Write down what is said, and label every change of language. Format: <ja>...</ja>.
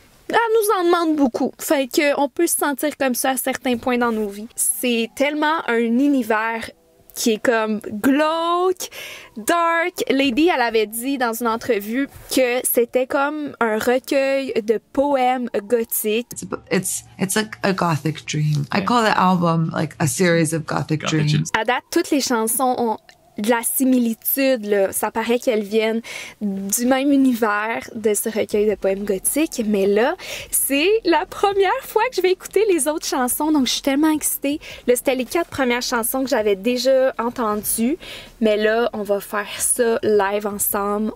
<fr>Elle nous en demande beaucoup. Fait qu'on peut se sentir comme ça à certains points dans nos vies. C'est tellement un univers qui est comme glauque, dark. Lady, elle avait dit dans une entrevue que c'était comme un recueil de poèmes gothiques.</fr> <en>It's like a gothic dream. I call the album like a series of gothic dreams.</en> <fr>À date, toutes les chansons ont de la similitude, là. Ça paraît qu'elles viennent du même univers de ce recueil de poèmes gothiques, mais là, c'est la première fois que je vais écouter les autres chansons, donc je suis tellement excitée. Là, c'était les 4 premières chansons que j'avais déjà entendues, mais là, on va faire ça live ensemble.</fr>